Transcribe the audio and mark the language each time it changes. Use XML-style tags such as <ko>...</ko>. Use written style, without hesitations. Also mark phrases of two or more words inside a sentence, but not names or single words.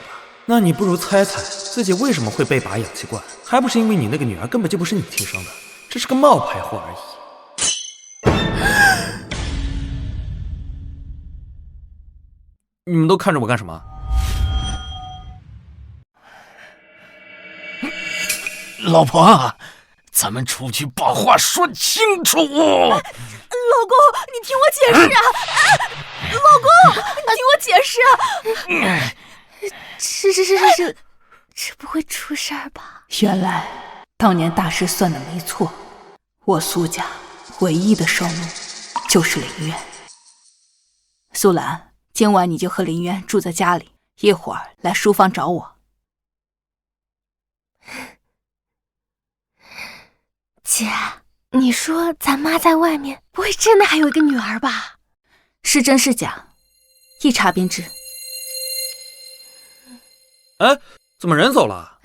<zh>那你不如猜猜自己為什麼會被拔氧氣罐，還不是因為你那個女兒根本就不是你親生的，這是個冒牌貨而已。你們都看着我幹什麼？老婆，咱們出去把話說清楚。老公，你聽我解釋啊！老公，你聽我解釋啊！這不會出事兒吧？原來當年大師算的沒錯，我蘇家唯一的生路就是林淵。蘇蘭，今晚你就和林淵住在家裡，一會兒來書房找我。姐，你說咱媽在外面不會真的還有一個女兒吧？是真是假，一查便知。哎，怎麼人走了？</zh>